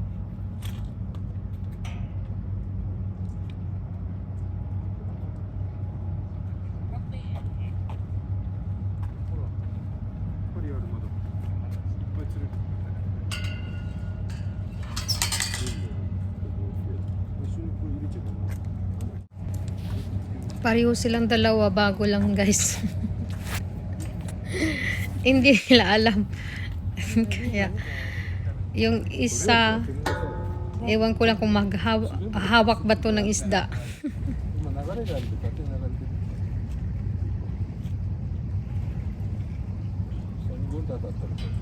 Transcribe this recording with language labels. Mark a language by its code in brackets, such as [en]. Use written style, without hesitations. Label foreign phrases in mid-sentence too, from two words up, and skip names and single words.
[ja] ほら針あるまだいっぱい釣れる一緒にこれ入れちゃうかな [tl] Pareho silang dalawa, bago lang guys. Hindi nila alam. Kaya, yung isa, ewan ko lang kung maghawak ba to ng isda. [ja] 今流れがあると勝手に流れてる下にゴンと当たったら